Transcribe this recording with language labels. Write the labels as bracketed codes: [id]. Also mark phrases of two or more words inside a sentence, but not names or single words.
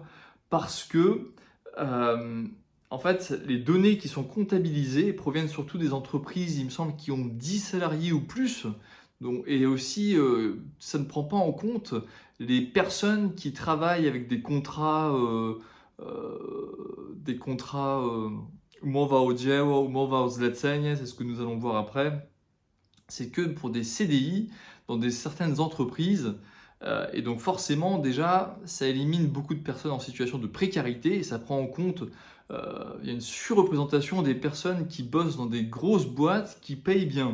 [fr] Parce que en fait, les données qui sont comptabilisées proviennent surtout des entreprises, il me semble, qui ont 10 salariés ou plus. Donc, et aussi, ça ne prend pas en compte les personnes qui travaillent avec des contrats [pl] umowa o dzieło, umowa o zlecenie, [fr] c'est ce que nous allons voir après. C'est que pour des CDI dans certaines entreprises. Et donc forcément, déjà, ça élimine beaucoup de personnes en situation de précarité et ça prend en compte, il y a une surreprésentation des personnes qui bossent dans des grosses boîtes qui payent bien.